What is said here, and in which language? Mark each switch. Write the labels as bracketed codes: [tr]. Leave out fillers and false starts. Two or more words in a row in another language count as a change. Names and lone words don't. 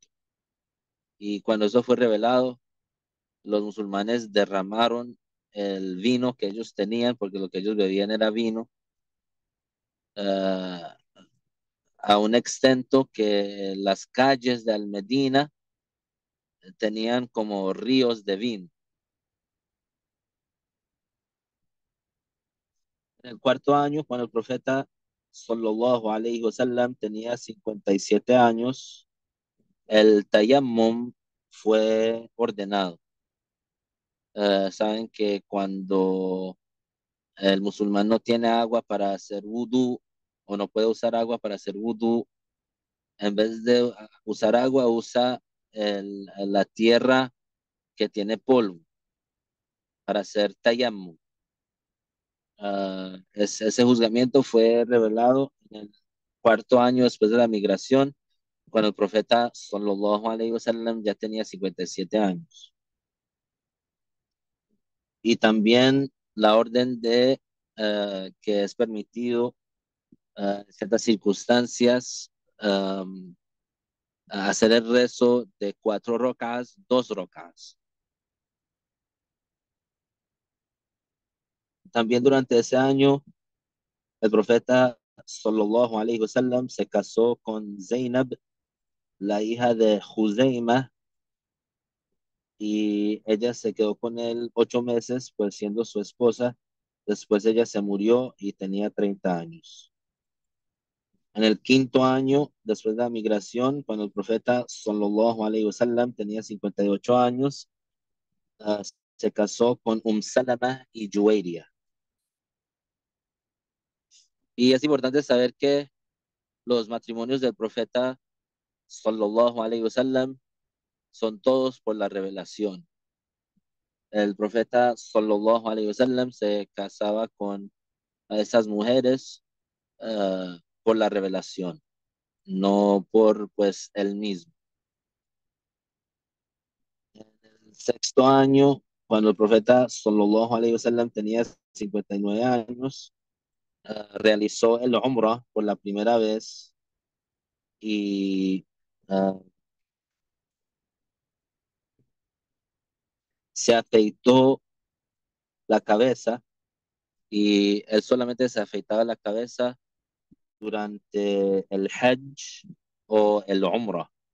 [es] Y cuando eso fue revelado, los musulmanes derramaron el vino que ellos tenían, porque lo que ellos bebían era vino, uh, a un extento que las calles de Al-Medina tenían como ríos de vino. En el cuarto año, cuando el profeta [ar] صلى الله عليه وسلم [es] tenía 57 años, el tayammum fue ordenado. Saben que cuando el musulmán no tiene agua para hacer wudu o no puede usar agua para hacer wudu, en vez de usar agua, usa la tierra que tiene polvo para hacer tayammum. Ese juzgamiento fue revelado en el cuarto año después de la migración, cuando el profeta [ar] صلى الله عليه وسلم [es] ya tenía 57 años. Y también la orden de que es permitido en ciertas circunstancias hacer el rezo de 4 rocas, 2 rocas. También durante ese año, el profeta [ar] صلى الله عليه وسلم [es] se casó con Zainab, la hija de Juzaima, y ella se quedó con él 8 meses, pues siendo su esposa. Después ella se murió y tenía 30 años. En el quinto año, después de la migración, cuando el profeta [ar] صلى الله عليه وسلم [es] tenía 58 años, uh, se casó con Salama y Juwairia. Y es importante saber que los matrimonios del profeta [ar] صلى الله عليه وسلم [es] son todos por la revelación. El profeta [ar] صلى الله عليه وسلم [es] se casaba con esas mujeres por la revelación, no por pues él mismo. En el sexto año, cuando el profeta [ar] صلى الله عليه وسلم [es] tenía 59 años, realizó el Umrah por la primera vez y uh, se afeitó la cabeza y él solamente se afeitaba la cabeza durante el Hajj o el Umrah.